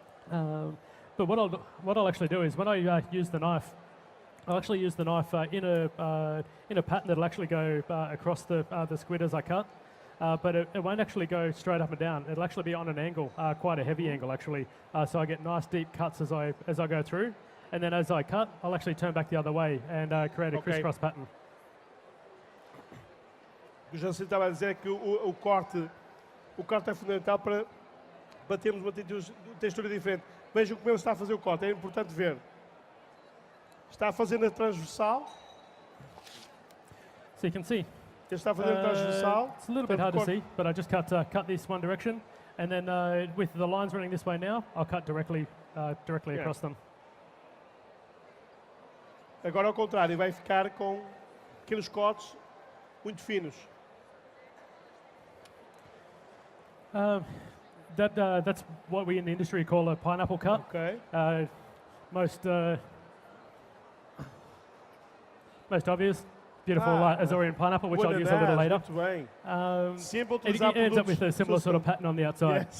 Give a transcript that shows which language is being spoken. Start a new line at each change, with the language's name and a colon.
English: But what I'll actually do is when I use the knife, I'll actually use the knife in a pattern that'll actually go across the squid as I cut. But it won't actually go straight up and down. It'll actually be on an angle, quite a heavy angle actually. So I get nice deep cuts as I go through. And then as I cut, I'll actually turn back the other way and create a crisscross pattern.
Portuguese: O que você estava a dizer é que o corte é fundamental para termos uma textura diferente. Vejam como ele está a fazer o corte, é importante ver. Está a fazer na transversal.
English: So you can see.
Portuguese: Ele está a fazer na transversal.
English: It's a little bit hard to see, but I just cut this one direction. And then with the lines running this way now, I'll cut directly across them.
Portuguese: Agora ao contrário, vai ficar com aqueles cortes muito finos.
English: That's what we in the industry call a pineapple cut. Okay. Most obvious, beautiful Azorian pineapple, which I'll use a little later.
Portuguese: Muito bem.
English: It ends up with a similar sort of pattern on the outside.